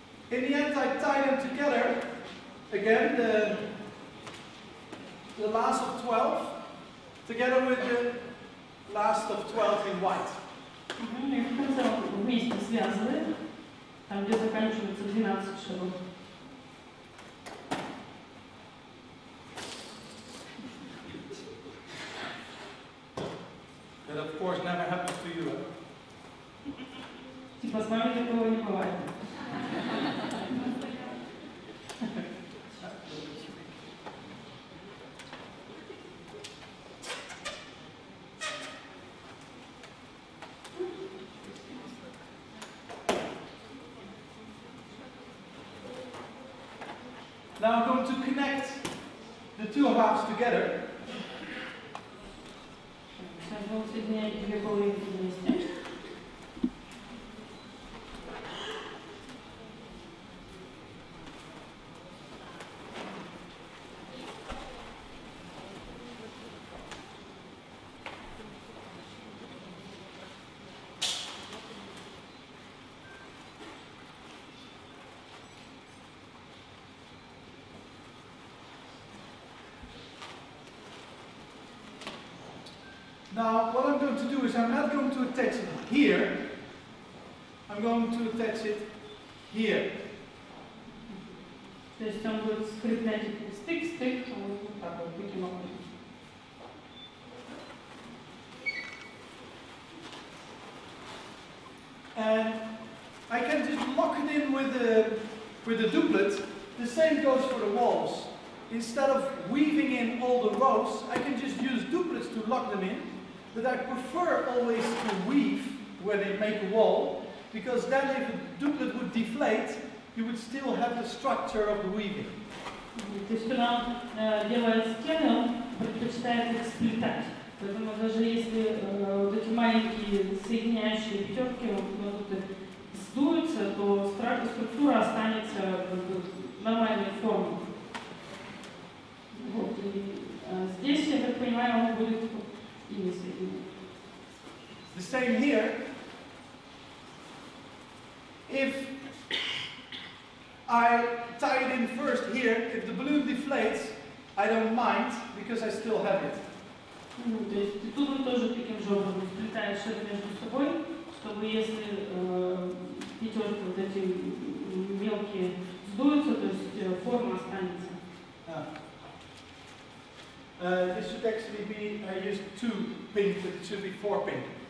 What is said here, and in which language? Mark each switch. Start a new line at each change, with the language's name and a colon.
English: In the end, I tie them together, again, the last of 12, together with the last of 12 in white.
Russian: И в конце он вместе связывает, там где заканчивается 12 шаров.
English: That of course never happens to you.
Russian: Типа с вами такого не бывает.
English: Now I'm going to connect the 2 halves together.
Russian: Сейчас будем соединять 2 половинки вместе.
English: Now, what I'm going to do is I'm not going to attach it here. I'm going to attach it here.
Russian: То есть он будет скреплять стык, вот так вот, таким образом.
English: And I can just lock it in with the duplet. The same goes for the walls. Instead of weaving in all the rows, I can just use duplets to lock them in. But I prefer always to weave when they make a wall, because then if a duplet would deflate, you would still have the structure of the weaving.
Russian: То есть, когда он делает стены, он предпочитает их сплетать. Поэтому даже если вот эти маленькие соединяющие пятерки сдуются, то структура останется нормальной формой. Вот. И здесь, я так понимаю, он будет ими соединен.
English: The same here. If I tie it in first here, if the balloon deflates, I don't mind, because I still have it.
Russian: То есть тут вы тоже таким же образом сплетаешь это между собой, чтобы если пятерки вот эти мелкие сдуются, то есть форма останется.
English: This should actually be, I used 2 pink, but it should be 4 pink.